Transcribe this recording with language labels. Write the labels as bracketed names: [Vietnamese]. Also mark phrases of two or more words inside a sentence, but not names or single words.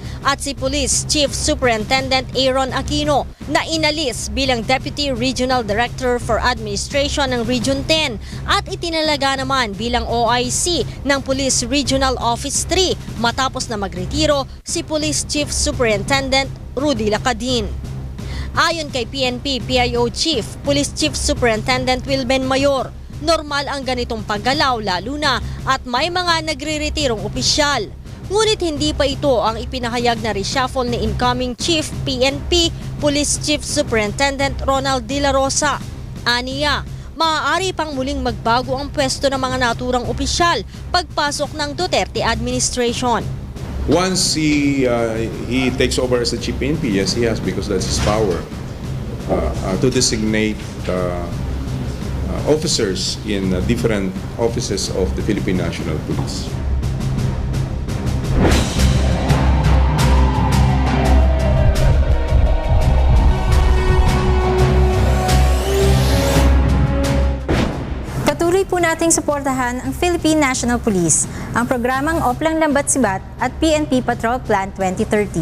[Filipino] At si Police Chief Superintendent Aaron Aquino na inalis bilang Deputy Regional Director for Administration ng Region 10 at itinalaga naman bilang OIC ng Police Regional Office 3 matapos na magretiro si Police Chief Superintendent Rudy Lacadin. Ayon kay PNP-PIO Chief, Police Chief Superintendent Wilben Mayor, normal ang ganitong paggalaw lalo na at may mga nagre-retirong opisyal. Ngunit hindi pa ito ang ipinahayag na reshuffle ni incoming Chief PNP Police Chief Superintendent Ronald De La Rosa. Aniya, maaari pang muling magbago ang pwesto ng mga naturang opisyal pagpasok ng Duterte administration. [English] Once he takes over as the chief PNP, yes, he has, because that's his power, to designate officers in different offices of the Philippine National Police. [Filipino] Patuloy po nating suportahan ang Philippine National Police, ang programang Oplang Lambat Sibat at PNP Patrol Plan 2030.